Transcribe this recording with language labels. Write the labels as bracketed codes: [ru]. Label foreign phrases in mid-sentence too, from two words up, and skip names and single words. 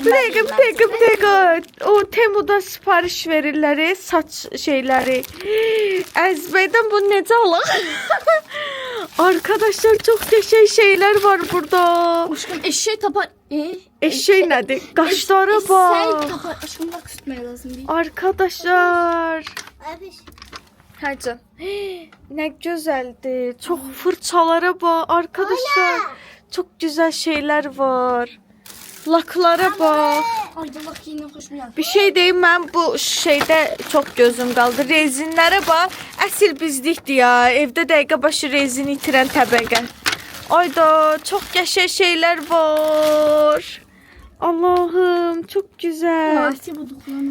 [az] Bir dəqiqə. O Temu'da sipariş verirlər, saç şeyləri. Əzbəydən bunu necə alaq? Arkadaşlar, çox qəşəng şeylər var burada. [tr] Aşkım eşeği tapar. [az] Eşək nədir? Qaşlara bax. Tapar. [tr] Aşkım bak tutmaya lazım değil. Arkadaşlar. Abi [az] Hə can. Nə gözəldir. Çox fırçalara bax arkadaşlar. Çox gözəl şeylər var. Laklara bax. [tr] Arda bak yine hoşuma geldi. [az] Bir şey deyim, mən bu şeydə çox gözüm qaldı. Rezinlərə bax. Əsl bizlikdir ya. Evdə dəqiqə başı rezin itirən təbəqə. Ayda, çox qəşəng şeylər var. Allahım, çox gözəl. [tr] Asiye bu dokulanır.